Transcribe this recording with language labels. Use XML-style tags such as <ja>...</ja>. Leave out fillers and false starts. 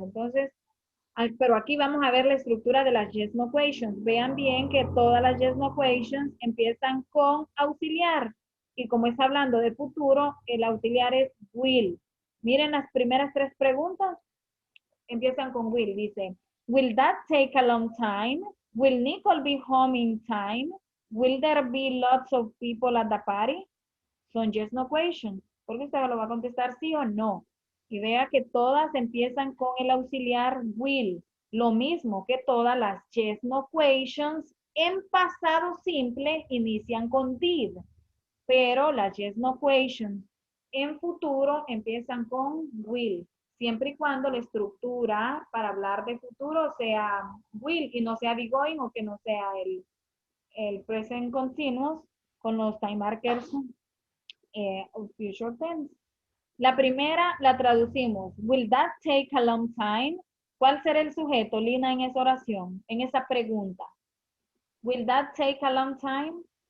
<es>Entonces, pero aquí vamos a ver la estructura de las</es> <en>yes no questions.</en> <es>Vean bien que todas las</es> <en>yes no questions</en> <es>empiezan con auxiliar. Y como está hablando de futuro, el auxiliar es will. Miren las primeras 3 preguntas. Empiezan con will. Dice,</es> <en>will that take a long time? Will Nicole be home in time? Will there be lots of people at the party?</en> <es>Son</es> <en>yes no questions.</en> <es>Porque usted lo va a contestar sí o no. Y vea que todas empiezan con el auxiliar will. Lo mismo que todas las</es> <en>yes no questions</en> <es>en pasado simple inician con did. Pero las</es> <en>yes no questions</en> <es>en futuro empiezan con will. Siempre y cuando la estructura para hablar de futuro sea will y no sea</es> <en>be going</en> <es>o que no sea el</es> <en>present continuous</en> <es>con los</es> <en>time markers of future tense.</en> <es>La primera la traducimos.</es> <en>Will that take a long time?</en> <es>¿Cuál será el sujeto, Lina, en esa oración, en esa pregunta?</es> <en>Will that take a long time?</en>